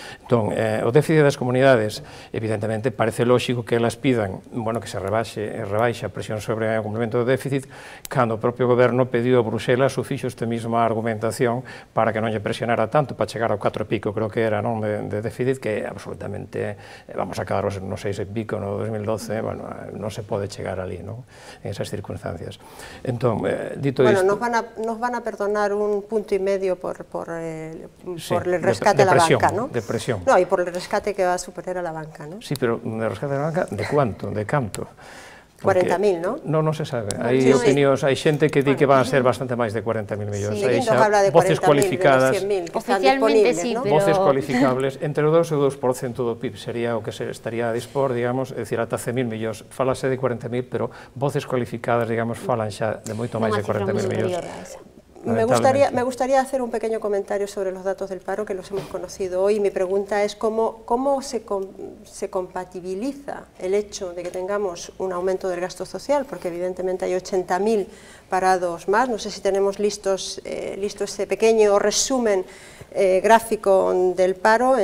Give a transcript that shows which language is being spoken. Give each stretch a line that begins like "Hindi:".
Galician: Entón, o déficit das comunidades, evidentemente, parece lóxico que elas pidan, bueno, que se rebaixe a presión sobre o cumprimento do déficit, cando o propio goberno pediu a Bruselas o fixo esta mesma argumentación para que non lle presionara tanto, para chegar ao 4 e pico, creo que era, non, de déficit, que absolutamente, vamos a acabar no 6 e pico no 2012, bueno, non se pode chegar ali, non, en esas circunstancias. Entón, dito isto...
Spanish: Bueno, nos van a perdonar un punto y medio por el rescate a la banca, ¿no? De presión. No, y por el rescate que va a superar a la banca, ¿no? Sí, pero de rescate a la banca, ¿de cuánto?
Galician: ¿De canto?
Spanish: 40.000, ¿no?
Galician: Non se sabe. Hai opinións, hai xente que di que van a ser bastante máis de 40.000 millóns.
Spanish: Sí, habla de 40.000, de 100.000, que están disponibles, ¿no?
Galician: Voces cualificables, entre o 2 e o 2% do PIB sería o que se estaría a dispor, digamos, é dicir, ata 100.000 millóns. Falase de 40.000, pero voces cualificadas, digamos, falan xa de moito máis de 40.000 millóns.
Spanish: Me gustaría hacer un pequeño comentario sobre los datos del paro, que los hemos conocido hoy. Mi pregunta es cómo se compatibiliza el hecho de que tengamos un aumento del gasto social, porque evidentemente hay 80.000 parados más. No sé si tenemos listo ese pequeño resumen gráfico del paro.